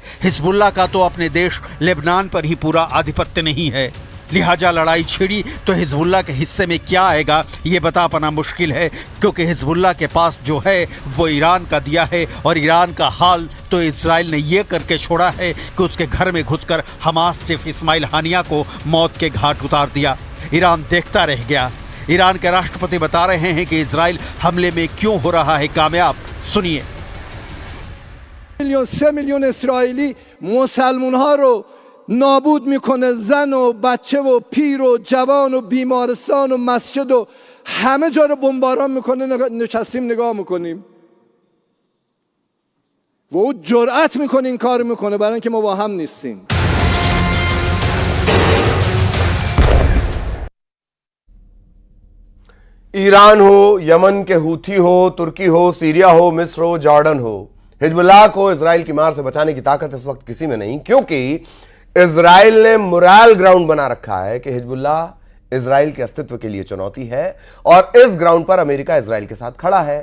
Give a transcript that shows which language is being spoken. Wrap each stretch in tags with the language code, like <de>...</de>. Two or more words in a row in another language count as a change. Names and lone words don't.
<hi>हिजबुल्लाह का तो अपने देश लेबनान पर ही पूरा आधिपत्य नहीं है, लिहाजा लड़ाई छिड़ी तो हिजबुल्लाह के हिस्से में क्या आएगा ये बता पाना मुश्किल है, क्योंकि हिजबुल्लाह के पास जो है वो ईरान का दिया है, और ईरान का हाल तो इजराइल ने ये करके छोड़ा है कि उसके घर में घुसकर हमास चीफ इस्माइल हानिया को मौत के घाट उतार दिया। ईरान देखता रह गया। ईरान के राष्ट्रपति बता रहे हैं कि इजराइल हमले में क्यों हो रहा है कामयाब। सुनिए।</hi> <fa>3 میلیون اسرائیلی مسلمان‌ها رو نابود میکنه، زن و بچه و پیر و جوان و بیمارستان و مسجد و همه جا رو بمباران میکنه، نشستیم نگاه میکنیم و او جرأت میکنه این کار میکنه برای اینکه ما با هم نیستیم.</fa> <hi>ईरान हो, यमन के हूथी हो, तुर्की हो, सीरिया हो, मिस्र हो, जॉर्डन हो, हिजबुल्लाह को इजराइल की मार से बचाने की ताकत इस वक्त किसी में नहीं, क्योंकि इजराइल ने</hi> <en>moral ground</en> <hi>बना रखा है कि हिजबुल्लाह इजराइल के अस्तित्व के लिए चुनौती है, और इस ग्राउंड पर अमेरिका इजराइल के साथ खड़ा है।</hi>